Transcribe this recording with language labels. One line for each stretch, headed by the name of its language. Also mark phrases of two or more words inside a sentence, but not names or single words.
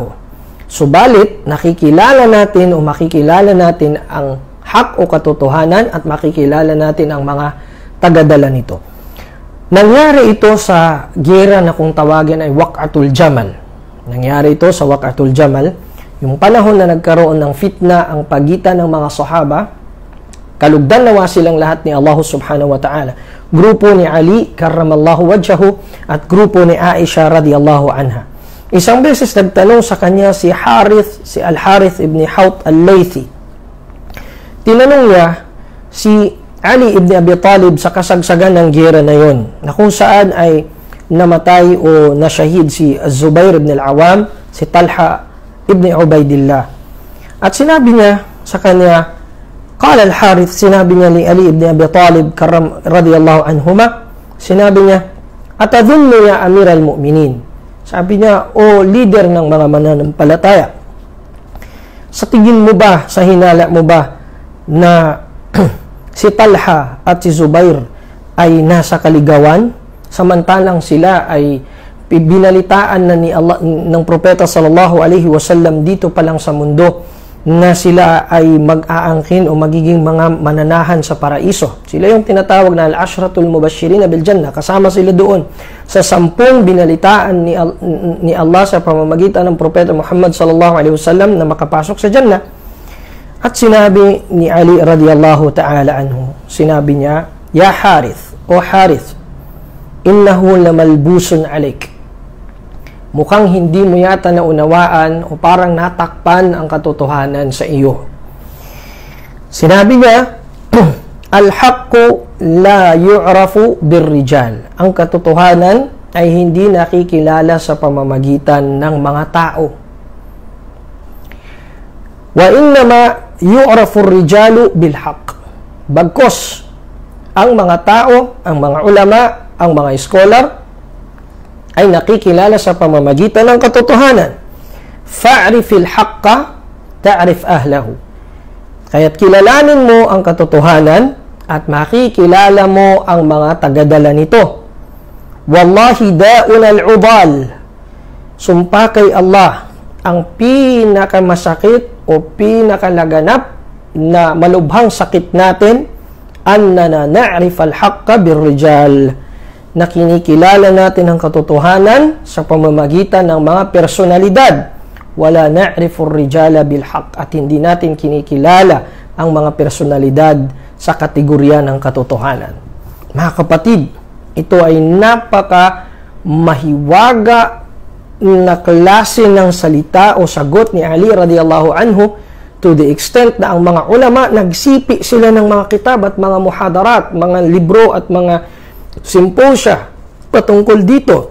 Filipino: Subalit, nakikilala natin o makikilala natin ang hak o katotohanan at makikilala natin ang mga tagadala nito. Nangyari ito sa giyera na kung tawagin ay Waq'atul Jamal. Nangyari ito sa Waq'atul Jamal, yung panahon na nagkaroon ng fitna ang pagitan ng mga sahaba. Kalugdan nawa silang lahat ni Allah
Arabic: سبحانه وتعالى.
Filipino: Grupo ni Ali
Arabic: كرم الله وجهه
Filipino: at grupo ni Aisha
Arabic: رضي الله عنها.
Filipino: Isang beses nagtanong sa kanya si Al-Harith ibn Hawt al-Laythi. Tinanong niya si Ali ibn Abi Talib sa kasagsagan ng giyera na yon, na kung saan ay namatay o nasyahid si Zubair ibn al-Awam, si Talha ibn Ubaidillah. At sinabi niya sa kanya,
Arabic: قال الحارث,
Filipino: sinabi niya ni Ali ibn Abi Talib
Arabic: رضي الله عنهما,
Filipino: sinabi niya,
Arabic: أتظن يا أمير المؤمنين.
Filipino: Sabi niya, o leader ng mga mananampalataya, sa tingin mo ba, sa hinala mo ba na si Talha at si Zubair ay nasa kaligawan, samantalang sila ay binalitaan na ni Allah, ng propeta
Arabic: صلى الله عليه وسلم
Filipino: dito pa lang sa mundo, na sila ay mag-aangkin o magiging mga mananahan sa paraiso. Sila yung tinatawag na
Arabic: العشرة المبشرين بالجنة.
Filipino: Kasama sila doon sa 10 binalitaan ni Allah sa pamamagitan ng propeta Muhammad
Arabic: صلى الله عليه وسلم
Filipino: na makapasok sa jannah. At sinabi ni Ali
Arabic: رضي الله تعالى عنه,
Filipino: sinabi niya,
Arabic: يا حارث، يا حارث، إنه لملبوس عليك.
Filipino: Mukhang hindi mo yata naunawaan o parang natakpan ang katotohanan sa iyo. Sinabi niya,
Arabic: الحق لا يعرف بالرجال.
Filipino: Ang katotohanan ay hindi nakikilala sa pamamagitan ng mga tao.
Arabic: وإنما يعرف الرجال بالحق.
Filipino: Bagkos ang mga tao, ang mga ulama, ang mga scholar ay nakikilala sa pamamagitan ng katotohanan.
Arabic: فاعرف الحق تعرف أهله.
Filipino: Kaya't kilalanin mo ang katotohanan at makikilala mo ang mga tagadala nito.
Arabic: والله داء العضال.
Filipino: Sumpa kay Allah, ang pinakamasakit o pinakalaganap na malubhang sakit natin,
Arabic: أننا نعرف الحق بالرجال,
Filipino: na kinikilala natin ang katotohanan sa pamamagitan ng mga personalidad.
Arabic: ولا نعرف الرجال بالحق,
Filipino: at hindi natin kinikilala ang mga personalidad sa kategorya ng katotohanan. Mga kapatid, ito ay napaka mahiwaga na klase ng salita o sagot ni Ali
Arabic: رضي الله عنه,
English: to the extent
Filipino: na ang mga ulama nagsipi sila ng mga kitab at mga muhadarat, mga libro at mga simposya patungkol dito.